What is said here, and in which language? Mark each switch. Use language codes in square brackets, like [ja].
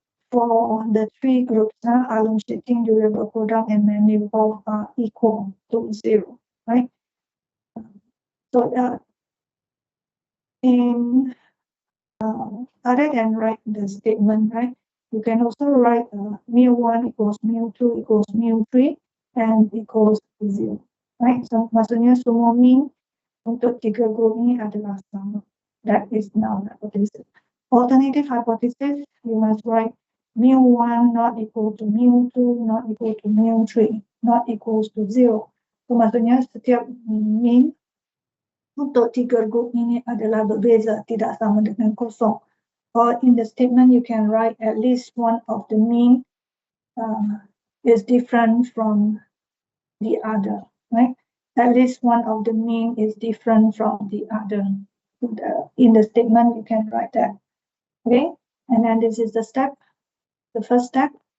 [en] for the three groups, alum sheeting, durable product, and manifold are equal to 0, right? So in other than write the statement, right, you can also write mu1 equals mu2 equals mu3 and equals 0, right? [ms] So maksudnya semua mean untuk tiga group ini adalah sama. [en] That is null hypothesis. Alternative hypothesis, you must write mu1 not equal to mu2 not equal to mu3 not equals to 0. [ms] So maksudnya setiap mean untuk tiga group ini adalah berbeza, tidak sama dengan kosong. [en] Or in the statement, you can write at least one of the mean is different from the other, right? At least one of the mean is different from the other. In the statement, you can write that, okay? And then this is the step, the first step.